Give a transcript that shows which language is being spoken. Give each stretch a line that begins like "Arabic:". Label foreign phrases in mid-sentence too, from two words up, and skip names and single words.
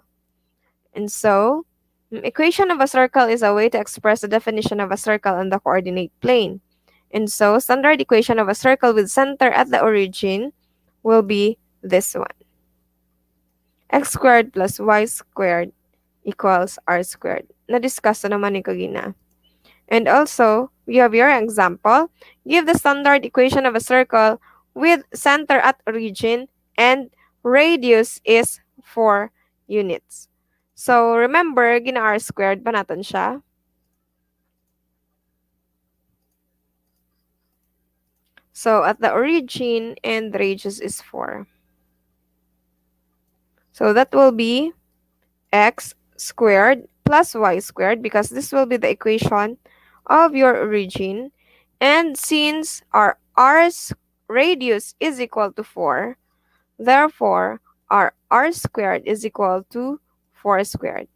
English: And so, equation of a circle is a way to express the definition of a circle on the coordinate plane. And so, standard equation of a circle with center at the origin will be this one. X squared plus y squared equals r squared.
Filipino: Na-discuss na naman ni Kagina.
English: And also, we have your example. Give the standard equation of a circle with center at origin and radius is 4 units. So, remember,
Filipino: gina-
English: r squared
Filipino: pa natin siya.
English: So, at the origin and radius is 4. So, that will be x squared plus y squared because this will be the equation of your origin. And since our r's radius is equal to 4, therefore our r squared is equal to 4 squared.